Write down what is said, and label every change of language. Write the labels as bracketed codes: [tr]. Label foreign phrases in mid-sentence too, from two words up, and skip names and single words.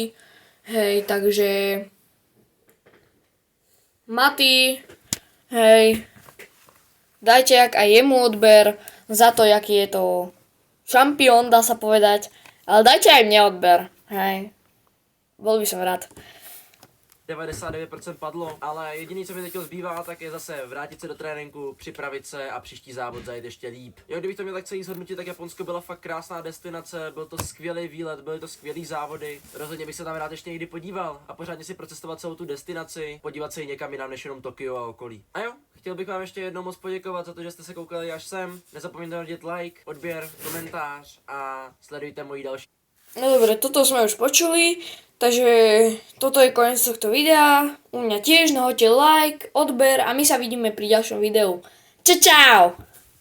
[sk] Hej, takže Maty, hej, dajte jak aj jemu odber za to, jaký je to šampión, dá sa povedať, ale dajte aj mne odber, hej, bol by som rád. 99% padlo, ale jediný, [cs] co mi teď zbývá, tak je zase vrátit se do tréninku, připravit se a příští závod zajet ještě líp. Jo, kdybych to měl tak celý zhodnotit, tak Japonsko byla fakt krásná destinace, byl to skvělý výlet, byly to skvělý závody. Rozhodně bych se tam rád ještě někdy podíval a pořádně si procestovat celou tu destinaci, podívat se i někam jinam než jenom Tokio a okolí. A jo, chtěl bych vám ještě jednou moc poděkovat za to, že jste se koukali až sem. Nezapomeňte hodit like, odběr, komentář a sledujte moji další. [sk] No dobre, toto sme už počuli, takže toto je koniec tohto videa. U mňa tiež, no hoďte like, odber a my sa vidíme pri ďalšom videu. Čau!